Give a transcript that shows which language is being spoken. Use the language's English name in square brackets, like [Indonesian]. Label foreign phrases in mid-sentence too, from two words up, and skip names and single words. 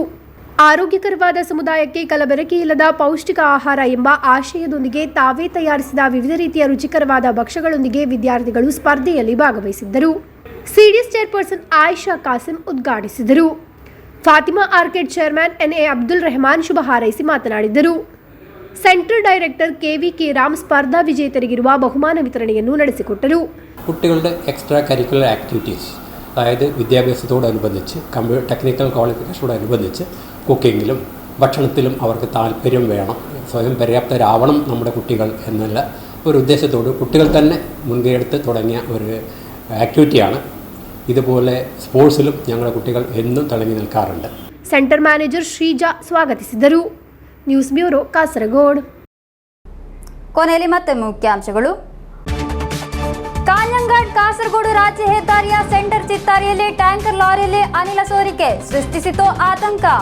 [Kannada] ಆರೋಗ್ಯಕರವಾದ ಸಮುದಾಯಕ್ಕೆ ಕಲಬೆರಕೆ ಇಲ್ಲದ ಪೌಷ್ಟಿಕ ಆಹಾರ ಎಂಬ ಆಶಯದೊಂದಿಗೆ ತಾವೇ ತಯಾರಿಸಿದ ವಿವಿಧ ರೀತಿಯ ರುಚಿಕರವಾದ ಭಕ್ಷ್ಯಗಳೊಂದಿಗೆ ವಿದ್ಯಾರ್ಥಿಗಳು ಸ್ಪರ್ಧೆಯಲ್ಲಿ ಭಾಗವಹಿಸಿದ್ದರು. ಸಿಡಿಎಸ್ ಚೇರ್ಪರ್ಸನ್ ಆಯಿಷಾ ಕಾಸಿಂ ಉದ್ಘಾಟಿಸಿದರು. ಫಾತಿಮಾ ಆರ್ಕಿಡ್ ಚೇರ್ಮನ್ ಎನ್ಎ ಅಬ್ದುಲ್ ರೆಹಮಾನ್ ಶುಭ ಹಾರೈಸಿ ಮಾತನಾಡಿದರು. ಸೆಂಟ್ರಲ್ ಡೈರೆಕ್ಟರ್ ಕೆವಿಕೆ ರಾಮ್ ಸ್ಪರ್ಧಾ വിജേതರಿಗಿರುವ ಬಹುಮಾನ വിതരണೆಯನ್ನು ನಡೆಸಿಕೊಟ್ಟರು. [Malayalam] കുട്ടികളുടെ എക്സ്ട്രാ കരിക്കുലർ ആക്ടിവിറ്റീസ്, അതായത് വിദ്യാഭ്യാസത്തോടനുബന്ധിച്ച് ടെക്നിക്കൽ ക്വാളിഫിക്കേഷനോടനുബന്ധിച്ച് കുക്കിങ്ങിലും ഭക്ഷണത്തിലും അവർക്ക് താല്പര്യം വേണം, സ്വയം പര്യാപ്തരാവണം നമ്മുടെ കുട്ടികൾ എന്നുള്ള ഒരു ഉദ്ദേശത്തോട് കുട്ടികൾ തന്നെ മുൻകൈയെടുത്ത് തുടങ്ങിയ ഒരു ആക്ടിവിറ്റിയാണ്. ഇതുപോലെ സ്പോർട്സിലും ഞങ്ങളുടെ കുട്ടികൾ എന്നും തിളങ്ങി നിൽക്കാറുണ്ട്. [Kannada] ಸೆಂಟರ್ ಮ್ಯಾನೇಜರ್ ಶ್ರೀಜಾ ಸ್ವಾಗತಿಸಿದರು. ನ್ಯೂಸ್ ಬ್ಯೂರೋ, ಕಾಸರಗೋಡು. ಕೊನೆಯಲ್ಲಿ ಮತ್ತೆ ಮುಖ್ಯಾಂಶಗಳು. ಕಾಂಜಂಗಾಡ್ ಕಾಸರಗೋಡು ರಾಜ್ಯ ಹೆದ್ದಾರಿಯ ಸೆಂಟರ್ ಚಿತ್ತಾರಿಯಲ್ಲಿ ಟ್ಯಾಂಕರ್ ಲಾರಿಯಲ್ಲಿ ಅನಿಲ ಸೋರಿಕೆ ಸೃಷ್ಟಿಸಿತು ಆತಂಕ.